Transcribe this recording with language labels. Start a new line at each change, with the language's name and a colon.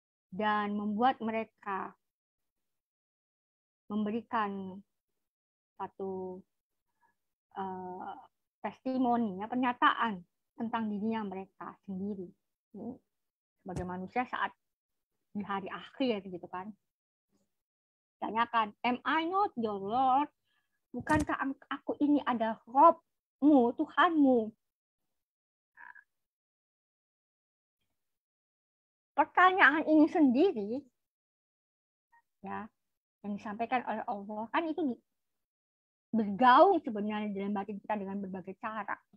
Indonesian: dan membuat mereka memberikan satu testimoni, ya, pernyataan tentang dirinya mereka sendiri sebagai manusia saat di hari akhir gitu kan. Tanyakan,
English: am I not your Lord?
Indonesian: Bukankah aku ini adalah Robmu, Tuhanmu? Pertanyaan ini sendiri ya yang disampaikan oleh Allah kan itu bergaung sebenarnya dalam batin kita dengan berbagai cara.